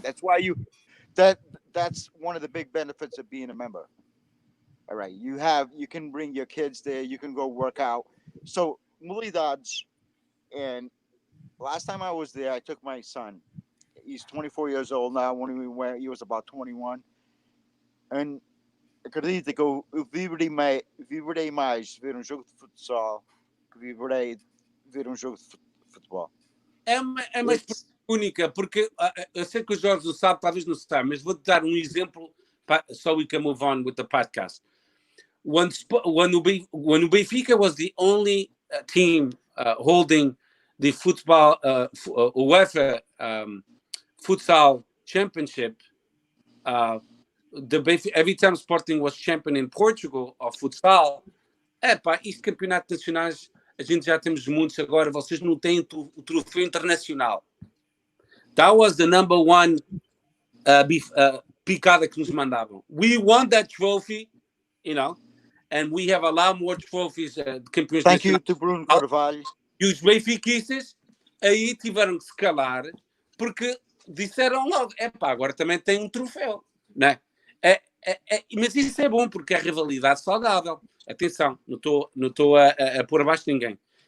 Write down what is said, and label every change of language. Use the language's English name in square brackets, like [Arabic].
[English] That's why that's one of the big benefits of being a member. All right, you can bring your kids there. You can go work out. So modalidades, and last time I was there, I took my son. He's 24 years old now. When we went, he was about 21. And [Portuguese] acredito que eu viverei mais ver jogo de futsal que viverei ver jogo de futebol. É uma única, porque eu sei que o Jorge não sabe, talvez não sabe, mas vou-te dar um exemplo [English] so we can move on with the podcast. When Benfica was the only team holding the football UEFA futsal championship, every time Sporting was champion in Portugal of futsal, [Portuguese] isto campeonatos nacionais, a gente já temos muitos agora, vocês não têm o troféu internacional. [English] That was the number one [Portuguese] picada que nos mandavam. [English] We won that trophy, and we have a lot more trophies. [Portuguese] Campeões [English] Thank you [Portuguese] nacionais. [English] to Bruno Carvalho. [Portuguese] E os benfiquistas aí tiveram que se calar porque disseram logo, agora também tem um troféu, né? Mas isso é bom porque é rivalidade saudável. Atenção, não estou a pôr abaixo de ninguém.